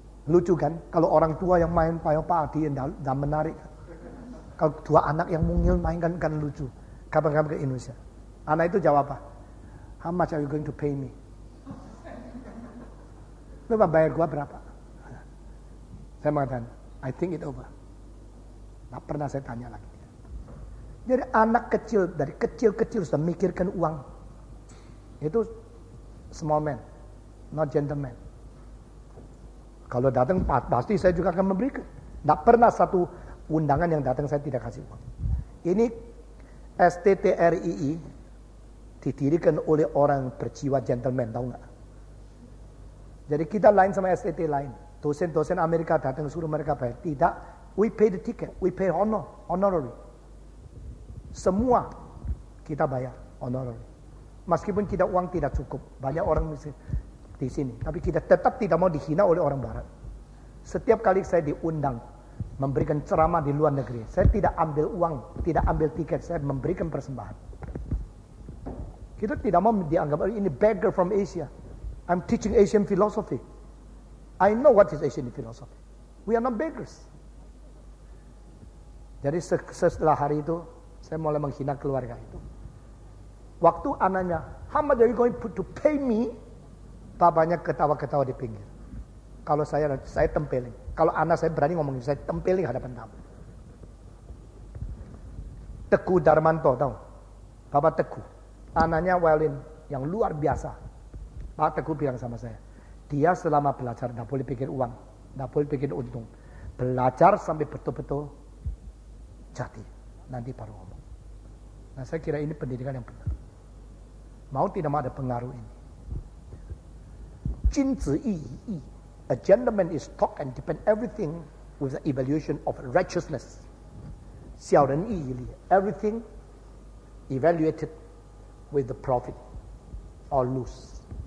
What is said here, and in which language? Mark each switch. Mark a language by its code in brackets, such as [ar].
[id] Lucu kan? Kalau orang tua yang main padi dan menarik. Kalau dua anak yang mungil main kan lucu. Kapan-kapan ke Indonesia. Anak itu jawab apa? [en] How much are you going to pay me? [id] Lu bayar gua berapa? Saya mengatakan, [en] I think it over. [id] Tak pernah saya tanya lagi. Jadi anak kecil, dari kecil-kecil sudah mikirkan uang. Itu [en] small man, not gentleman. [id] Kalau datang pasti saya juga akan memberikan. Tidak pernah satu undangan yang datang saya tidak kasih uang. Ini STTRII didirikan oleh orang berjiwa gentleman, tahu nggak? Jadi kita lain sama STT lain. Dosen-dosen Amerika datang suruh mereka bayar. Tidak, [en] we pay the ticket, we pay honorary. [id] Semua kita bayar honorary. Meskipun kita uang tidak cukup, banyak orang di sini. Tapi kita tetap tidak mau dihina oleh orang barat. Setiap kali saya diundang memberikan ceramah di luar negeri, saya tidak ambil uang, tidak ambil tiket, saya memberikan persembahan. Kita tidak mau dianggap ini [en] beggar from Asia. I'm teaching Asian philosophy. I know what is Asian philosophy. We are not beggars. [id] Jadi setelah hari itu, saya mulai menghina keluarga itu. Waktu anaknya, [en] how much are you going to pay me? [id] Babanya ketawa-ketawa di pinggir. Kalau saya tempelin. Kalau anak saya berani ngomongin, saya tempelin hadapan tamu. Teguh Darmanto, tahu? Bapak Teguh. Anaknya violin yang luar biasa. Pak Teguh bilang sama saya, dia selama belajar tidak boleh pikir uang, tidak boleh pikir untung. Belajar sampai betul-betul jadi. Nanti baru ngomong. Nah saya kira ini pendidikan yang benar. Mau tidak mau ada pengaruh ini. [zh] Jinzi yi. [en] A gentleman is taught and depend everything with the evaluation of righteousness. [zh] Xiao ren yi li. [en] Everything evaluated with the profit or lose.